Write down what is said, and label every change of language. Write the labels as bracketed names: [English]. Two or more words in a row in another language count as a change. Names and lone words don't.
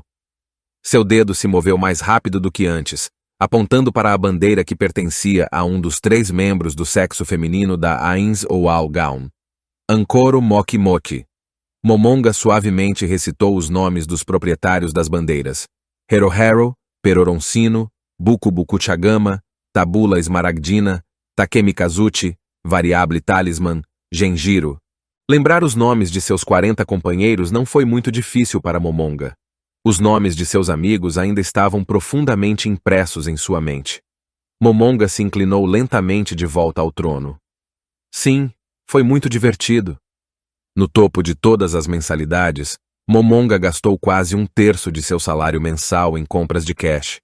[Portuguese] Seu dedo se moveu mais rápido do que antes, apontando para a bandeira que pertencia a um dos 3 membros do sexo feminino da Ains ou Algaun. Ankoro Moki Moki. Momonga suavemente recitou os nomes dos proprietários das bandeiras. Herohero, Peroroncino, Buku Buku Chagama, Tabula Esmaragdina, Takemi Kazuchi, Variable Talisman, Genjiro. Lembrar os nomes de seus 40 companheiros não foi muito difícil para Momonga. Os nomes de seus amigos ainda estavam profundamente impressos em sua mente. Momonga se inclinou lentamente de volta ao trono. Sim, foi muito divertido. No topo de todas as mensalidades, Momonga gastou quase 1/3 de seu salário mensal em compras de cash.